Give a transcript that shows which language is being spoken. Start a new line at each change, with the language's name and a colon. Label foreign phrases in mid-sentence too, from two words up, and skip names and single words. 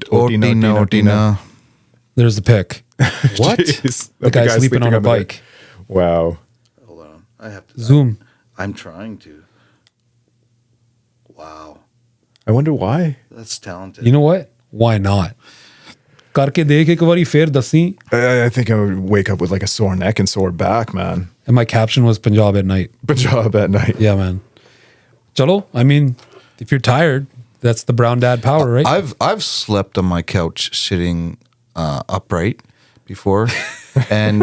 English: Ortina, Ortina. There's the pic. What? Jeez. The guy sleeping on a bike. Wow. Hold on. I have to Zoom. I'm trying to. Wow. I wonder why. That's talented. You know what? Why not?
Punjabi: ਕਰਕੇ ਦੇਖ ਇੱਕ ਬਾਰੀ ਫਿਰ ਦੱਸੀ.
English: I think I would wake up with like a sore neck and sore back, man. And my caption was Punjab at night. Punjab at night. Yeah, man. Chalo, I mean, if you're tired, that's the brown dad power, right? I've slept on my couch sitting upright before, and